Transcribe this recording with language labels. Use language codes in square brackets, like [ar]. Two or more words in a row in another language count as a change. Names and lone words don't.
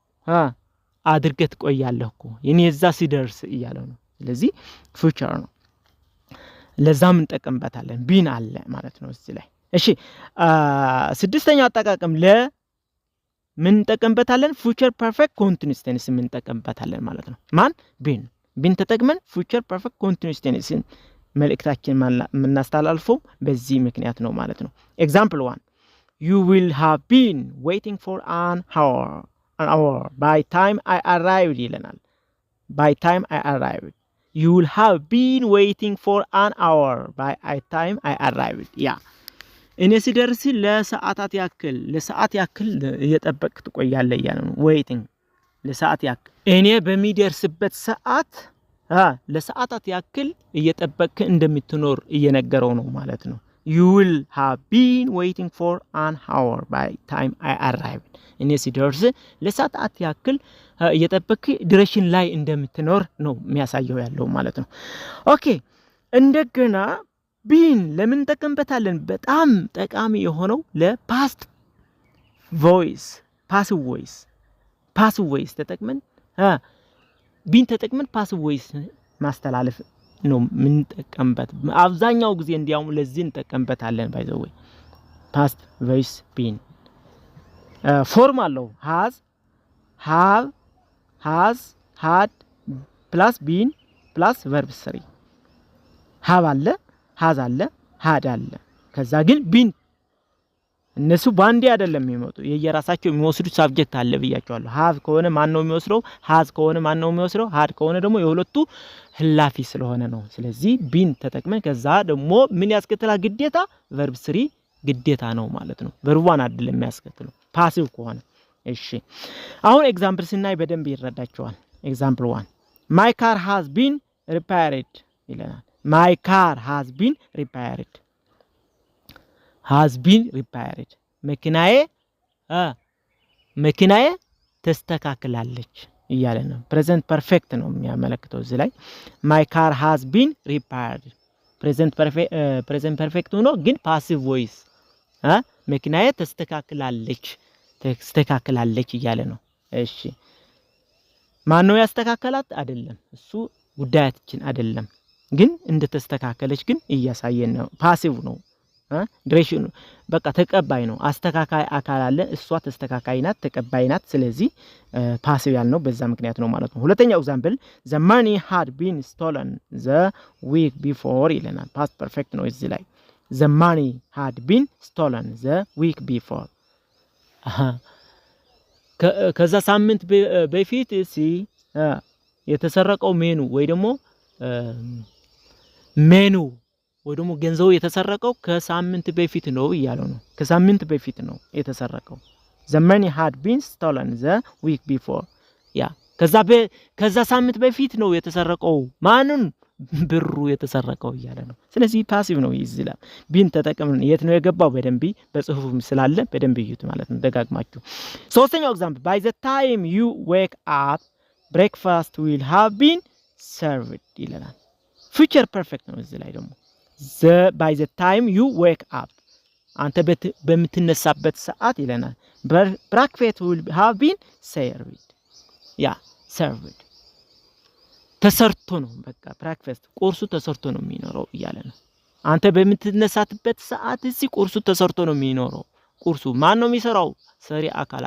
[am] አድርገህ ትቆያለህ እኮ እኔ እዛ ሲደርስ እያለው ነው ስለዚህ future ነው ለዛም እንጠቀምበታለን ቢን አለ ማለት ነው እዚህ ላይ እሺ ስድስተኛው አጠቃቀም ምን እንጠቀምበታለን [en] future perfect continuous tense [am] ምን እንጠቀምበታለን ማለት ነው ማን ቢን ተጠቅመን [en] future perfect continuous tense [am] መልእክታችን እናስተላልፈው በዚህ ምክንያት ነው ማለት ነው example 1 [en] you will have been waiting for an hour by time I arrived ይለናል by time I arrived you will have been waiting for an hour by time I arrived [am] እኔ ሲደርስ ለሰዓት ያክል እየጠበቅክ ትቆያለህ ያለ ነው waiting ለሰዓት ያክል እኔ በሚደርስበት ሰዓት ለሰዓታት ያክል እየጠበቅክ እንደምትኖር እየነገረው ነው ማለት ነው [en] you will have been waiting for an hour by time I arrived [am] እኔ ሲደርስ ለሰዓት ያክል እየጠበቅክ ዲሬክሽን ላይ እንደምትኖር ነው የሚያሳየው ያለው ማለት ነው ኦኬ እንደገና ቢን ለምን ተጠቀምበታለን በጣም ጠቃሚ የሆነው ለፓስት ቮይስ [en] passive voice [am] ተጠቅመን ቢን ተጠቅመን [en] passive voice [am] ማስተላለፍ ነው ምን ተጠቀምበት አብዛኛው ጊዜ እንዲያውም ለዚህ እንጠቀምበታለን [en] by the way past voice been form [am] አለው [en] has have has had plus been plus verb 3 have [am] አለ has አለ had አለ ከዛ ግን been እነሱ ባንዲ አይደለም የሚመጡ የየራሳቸው የሚወስዱት ሳብጀክት አለ ብያቸዋለሁ have ከሆነ ማን ነው የሚወስደው has ከሆነ ማን ነው የሚወስደው had ከሆነ ደግሞ የሁለቱ ህላፊ ስለሆነ ነው ስለዚህ been ተጠቅመን ከዛ ደግሞ ምን ያስከተላ ግዴታ verb 3 ግዴታ ነው ማለት ነው verb 1 አይደለም የሚያስከትለው passive ከሆነ እሺ አሁን ኤግዛምፕል ስናይ በደንብ ይረዳቸዋል [en] example 1 my car has been repaired [am] ይለናል [en] my car has been repaired [am] መኪናዬ ተስተካክላለች እያለ ነው [en] present perfect [am] ነው የሚያመለክተው እዚህ ላይ [en] my car has been repaired present perfect [am] ሆኖ ግን [en] passive voice [am] መኪናዬ ተስተካክላለች እያለ ነው እሺ ማን ነው ያስተካከላት አይደለም እሱ ጉዳያችን አይደለም ግን እንደተስተካከለች ግን እያሳየን ነው passive ነው ዲሬክሽን በቃ ተቀባይ ነው አስተካካይ አካል አለ እሷ ተስተካካይ ናት ተቀባይ ናት ስለዚህ passive ያልነው በዛ ምክንያት ነው ማለት ነው ሁለተኛው ኤግዛምፕል [en] the money had been stolen the week before [am] ይለናል [en] past perfect [am] ነው እዚህ ላይ [en] the money had been stolen the week before [am] ከዛ ሳምንት በፊት የተሰረቀው ወይ ደግሞ ገንዘቡ የተሰረቀው ከሳምንት በፊት ነው ይያለው ነው ከሳምንት በፊት ነው የተሰረቀው [en] the money had been stolen the week before [am] ከዛ ሳምንት በፊት ነው የተሰረቀው ማንን ብሩ የተሰረቀው ይያለ ነው ስለዚህ ፓሲቭ ነው ይዝላል ቢን ተጠቅመን የት ነው የገባው በደንብ በጽሁፉም ስላለ በደንብ ይዩት ማለት ነው ደጋግማችሁ ሶስተኛው ኤግዛምፕል [en] by the time you wake up breakfast will have been served [am] ይላል [en] future perfect [am] ነው እዚህ ላይ ደግሞ by [en] the time you wake up [am] አንተ በምትነሳበት ሰዓት ይለናል [en] breakfast will have been served [am] ያ served ተሰርቶ ነው በቃ breakfast ቁርሱ ተሰርቶ ነው የሚኖረው እያለ ነው አንተ በምትነሳበት ሰዓት እዚህ ቁርሱ ተሰርቶ ነው የሚኖረው ቁርሱ ማን ነው የሚሰራው ሰሪ አካል